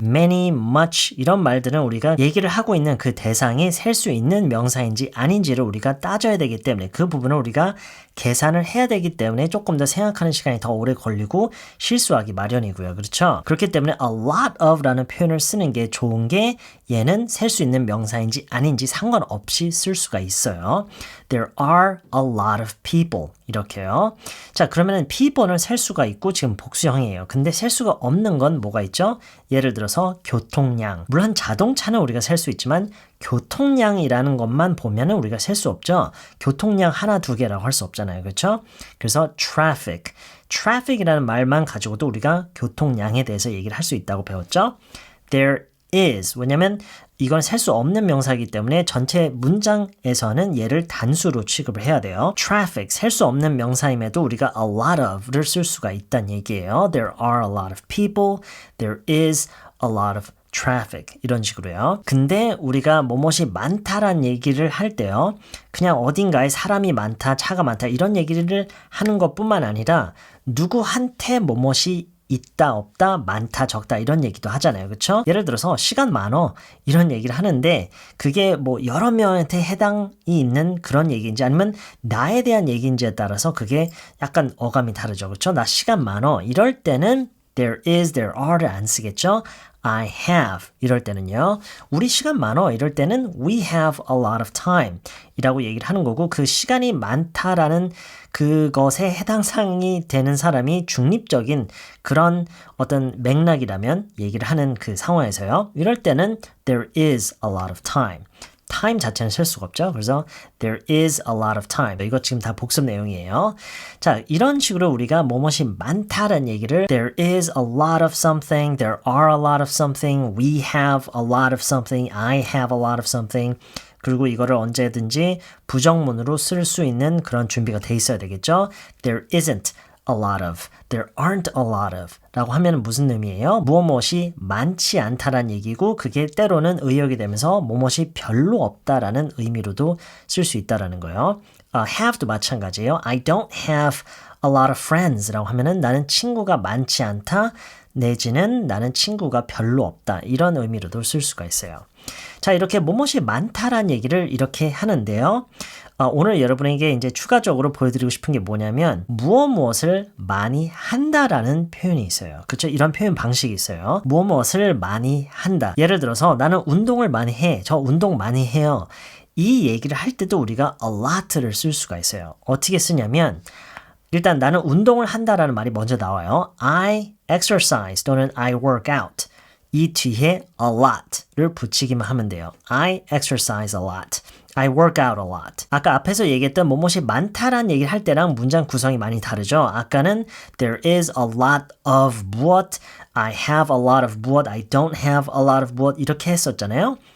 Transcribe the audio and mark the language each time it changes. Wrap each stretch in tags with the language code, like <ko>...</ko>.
<ko>many, much 이런 말들은 우리가 얘기를 하고 있는 그 대상이 셀 수 있는 명사인지 아닌지를 우리가 따져야 되기 때문에 그 부분을 우리가 계산을 해야 되기 때문에 조금 더 생각하는 시간이 더 오래 걸리고 실수하기 마련이고요. 그렇죠? 그렇기 때문에 a lot of 라는 표현을 쓰는 게 좋은 게 얘는 셀 수 있는 명사인지 아닌지 상관없이 쓸 수가 있어요.</ko> <en>There are a lot of people</en> <ko>이렇게요. 자, 그러면은 people는 셀 수가 있고 지금 복수형이에요. 근데 셀 수가 없는 건 뭐가 있죠? 예를 들어서 교통량. 물론 자동차는 우리가 셀 수 있지만 교통량이라는 것만 보면은 우리가 셀 수 없죠. 교통량 하나, 두 개라고 할 수 없잖아요. 그렇죠? 그래서 traffic. traffic이라는 말만 가지고도 우리가 교통량에 대해서 얘기를 할 수 있다고 배웠죠.</ko> <en>There is.</en> <ko>왜냐면 이건 셀 수 없는 명사이기 때문에 전체 문장에서는 얘를 단수로 취급을 해야 돼요. traffic, 셀 수 없는 명사임에도 우리가 a lot of를 쓸 수가 있다는 얘기예요.</ko> <en>There are a lot of people. There is a lot of traffic</en> <ko>이런 식으로요. 근데 우리가 뭐뭇이 많다란 얘기를 할 때요. 그냥 어딘가에 사람이 많다, 차가 많다 이런 얘기를 하는 것뿐만 아니라 누구한테 뭐뭇이 있다, 없다, 많다, 적다 이런 얘기도 하잖아요. 그렇죠? 예를 들어서 시간 많어 이런 얘기를 하는데 그게 뭐 여러 명한테 해당이 있는 그런 얘기인지 아니면 나에 대한 얘기인지에 따라서 그게 약간 어감이 다르죠. 그렇죠? 나 시간 많어 이럴 때는 there is, there are를 안 쓰겠죠? I have 이럴 때는요. 우리 시간 많어 이럴 때는</ko> <en>we have a lot of time</en> <ko>이라고 얘기를 하는 거고 그 시간이 많다라는 그것에 해당 사항이 되는 사람이 중립적인 그런 어떤 맥락이라면 얘기를 하는 그 상황에서요. 이럴 때는</ko> <en>there is a lot of time.</en> <ko>time 자체는 쓸 수가 없죠. 그래서</ko> <en>there is a lot of time.</en> <ko>이거 지금 다 복습 내용이에요. 자, 이런 식으로 우리가 뭐뭇이 많다라는 얘기를</ko> <en>there is a lot of something, there are a lot of something, we have a lot of something, I have a lot of something.</en> <ko>그리고 이거를 언제든지 부정문으로 쓸 수 있는 그런 준비가 돼 있어야 되겠죠.</ko> <en>There isn't a lot of, there aren't a lot of</en> <ko>라고 하면 무슨 의미예요? 무엇이 많지 않다란 얘기고 그게 때로는 의역이 되면서 무엇이 별로 없다라는 의미로도 쓸 수 있다라는 거예요. have도 마찬가지예요.</ko> <en>I don't have a lot of friends</en> <ko>라고 하면은 나는 친구가 많지 않다 내지는 나는 친구가 별로 없다 이런 의미로도 쓸 수가 있어요. 자, 이렇게 뭐뭇이 많다란 얘기를 이렇게 하는데요. 오늘 여러분에게 이제 추가적으로 보여드리고 싶은 게 뭐냐면 무엇을 많이 한다라는 표현이 있어요. 그렇죠? 이런 표현 방식이 있어요. 무엇을 많이 한다. 예를 들어서 나는 운동을 많이 해. 저 운동 많이 해요. 이 얘기를 할 때도 우리가 a lot를 쓸 수가 있어요. 어떻게 쓰냐면 일단 나는 운동을 한다라는 말이 먼저 나와요.</ko> <en>I exercise 또는 I work out.</en> <ko>이 뒤에 a lot를 붙이기만 하면 돼요.</ko> <en>I exercise a lot. I work out a lot.</en> <ko>아까 앞에서 얘기했던 뭐뭇이 많다란 얘기를 할 때랑 문장 구성이 많이 다르죠.</ko> <en>아까는 there is a lot of 무엇, I have a lot of 무엇, I don't have a lot of 무엇</en> <ko>이렇게 했었잖아요.</ko>